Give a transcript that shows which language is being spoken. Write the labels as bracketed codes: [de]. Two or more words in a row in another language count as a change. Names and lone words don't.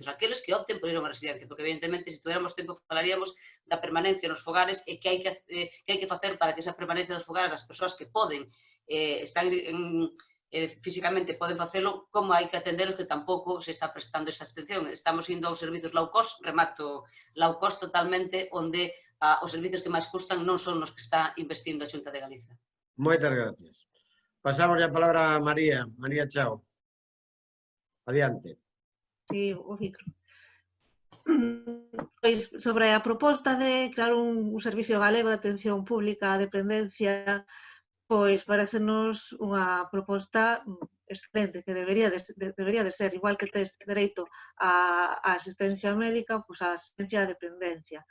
[gl] Aqueles que opten por ir a unha residencia, porque, evidentemente, se tuviéramos tempo, falaríamos da permanencia nos fogares e que hai que facer para que esa permanencia dos fogares, as persoas que poden, están físicamente poden facelo, como hai que atender os que tampouco se está prestando esa atención. Estamos indo aos servizos [en] low cost, [gl] remato, [en] low cost [gl] totalmente, onde os servizos que máis custan non son os que está investindo a Xunta de Galiza. Moitas gracias. Pasamos a palabra a María. María, chao. Adiante. Sí, o micro. Pois, sobre a proposta de crear un servicio galego de atención pública á dependencia, pois parecenos unha proposta excelente, que debería de ser, igual que tes dereito á asistencia médica, pois á asistencia á dependencia.